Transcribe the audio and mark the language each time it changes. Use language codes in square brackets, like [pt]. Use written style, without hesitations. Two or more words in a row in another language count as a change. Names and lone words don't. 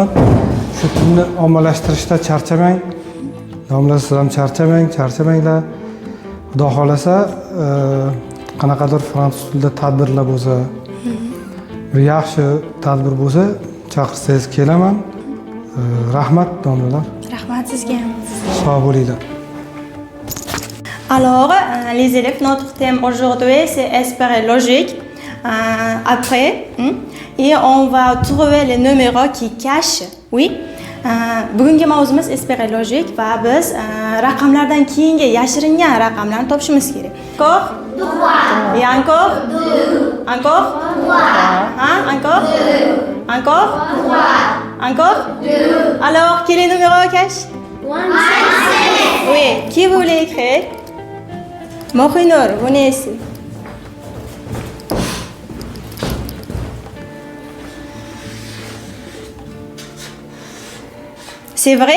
[uz] Shu tilni ommalashtirishda charchamang. Domlalar, siz ham charchamanglar. Xudo xolasa, qanaqadir fransuz tilida tadbirlar bo'lsa, bir yaxshi tadbir bo'lsa, chaqirsangiz kelaman. Rahmat domlalar. Rahmat sizga ham. Sog' bo'linglar. [fr] Alors, les élèves, notre thème aujourd'hui, c'est espérer logique. Après, et on va trouver les numéros qui cachent, oui, [uz] Bugungi mavzumiz esperologik va biz raqamlardan keyingi yashiringan raqamlarni topishimiz kerak. [fr] Encore? Et encore? Encore? Hein? Encore? Encore? Encore? Alors, quel est le numéro cache? Oui, qui voulait écrire? Mohinur, venez ici. C'est vrai?